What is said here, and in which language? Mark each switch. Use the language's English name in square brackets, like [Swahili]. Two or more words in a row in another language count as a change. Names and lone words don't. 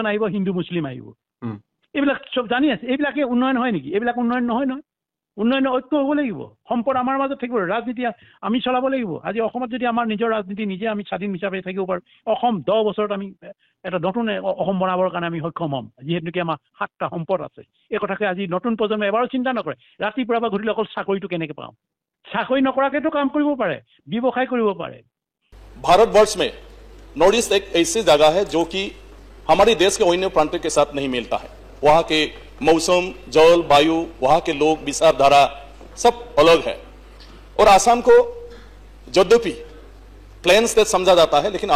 [Assamese] আহিব হিন্দু মুছলিম আহিব এইবিলাক চব জানি আছে এইবিলাকে উন্নয়ন হয় নেকি এইবিলাক উন্নয়ন নহয় উন্নয়ন ঐক্য হ'ব লাগিব সম্পদ আমাৰ মাজত থাকিব ৰাজনীতি আমি চলাব লাগিব আজি অসমত যদি আমাৰ নিজৰ ৰাজনীতি নিজে আমি স্বাধীন হিচাপে থাকিব পাৰোঁ অসম 10 বছৰত আমি এটা নতুন অসম বনাবৰ কাৰণে আমি সক্ষম হ'ম যিহেতুকে আমাৰ 7টা সম্পদ আছে এই কথাকে আজি নতুন প্ৰজন্ম এবাৰো চিন্তা নকৰে ৰাতিপুৱা বা ঘূৰিলে অকল চাকৰিটো কেনেকৈ পাওঁ চাকৰি নকৰাকেতো কাম কৰিব পাৰে ব্যৱসায় কৰিব পাৰে [Hindi] भारतवर्ष में नॉर्थ ईस्ट एक ऐसी जगह है जो कि हमारे देश के अन्य प्रांतों के साथ नहीं मिलता है वहाँ के मौसम जल वायु वहाँ के लोग विचारधारा सब अलग है और आसाम को यद्यपि [English] plain state [Hindi] समझा जाता है लेकिन